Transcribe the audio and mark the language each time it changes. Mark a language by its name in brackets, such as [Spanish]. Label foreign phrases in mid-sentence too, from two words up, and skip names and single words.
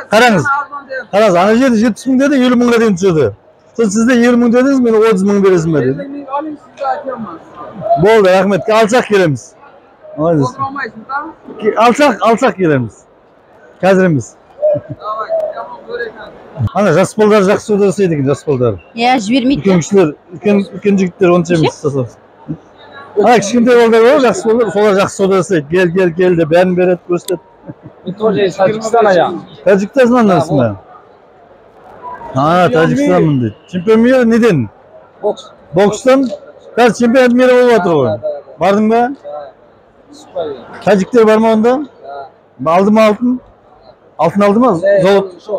[Kazakh] Қараңыз. Ана жерде 70 мың деді, 50 мыңға дейін түсірді. Сізде 50 мың дедіңіз, мен 30 мың бересің бе деді. 50 мың алайын сізге айтамын. Болды, рахмет. Алсақ келеміз. Отырмайсың да? Алсақ келеміз. Қазір емес. Давай, [Uzbek] jamon ko'rasan. [Kazakh] Ана жас балдар жақсы сауда жасайды екен, жас балдар. Ya жібермейді. Үлкен кісілер, үлкен жігіттер онша емес жасап. Ана кішкентай балдар бар, жақсы балдар, солар жақсы сауда жасайды. Кел деп бәрін береді, көрсетеді. [Russian] Мы тоже из Таджикистана я. [Kazakh] Тәжікстаннансың ба? Тәжікстанмын дейді. [Russian] Чемпион мира [Kazakh] неден? Бокс. Бокстан? Қазір [Russian] чемпионат мира [Kazakh] болып жатыр ғой. Бардың ба? Тәжіктер бар ма онда? Алды ма алтын? Алтын алды ма? Золот.